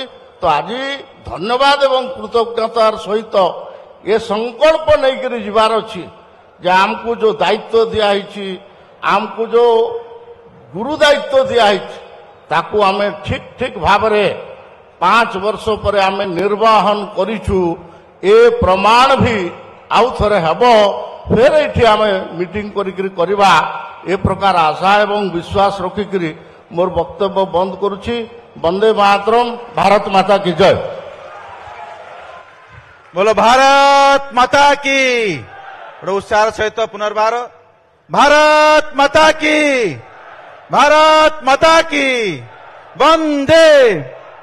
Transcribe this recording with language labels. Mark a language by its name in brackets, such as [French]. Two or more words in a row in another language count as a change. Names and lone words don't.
[Odia] ତ ଆଜି ଧନ୍ୟବାଦ ଏବଂ କୃତଜ୍ଞତାର ସହିତ ଏ ସଂକଳ୍ପ ନେଇକରି ଯିବାର ଅଛି ଯେ ଆମକୁ ଯେଉଁ ଦାୟିତ୍ୱ ଦିଆହେଇଛି, ଆମକୁ ଯେଉଁ ଗୁରୁ ଦାୟିତ୍ୱ ଦିଆହେଇଛି, ତାକୁ ଆମେ ଠିକ ଠିକ ଭାବରେ 5 ବର୍ଷ ପରେ ଆମେ ନିର୍ବାହନ କରିଛୁ, ଏ ପ୍ରମାଣ ବି ଆଉ ଥରେ ହେବ। ଫେର ଏଠି ଆମେ ମିଟିଂ କରିକିରି କରିବା, ଏ ପ୍ରକାର ଆଶା ଏବଂ ବିଶ୍ୱାସ ରଖିକିରି ମୋର ବକ୍ତବ୍ୟ ବନ୍ଦ କରୁଛି। ବନ୍ଦେ ମାତରମ୍, [Hindi] भारत माता की जय। बोलो भारत माता की। बड़े उत्साह सहित पुनर्बार भारत माता की, भारत माता की, वंदे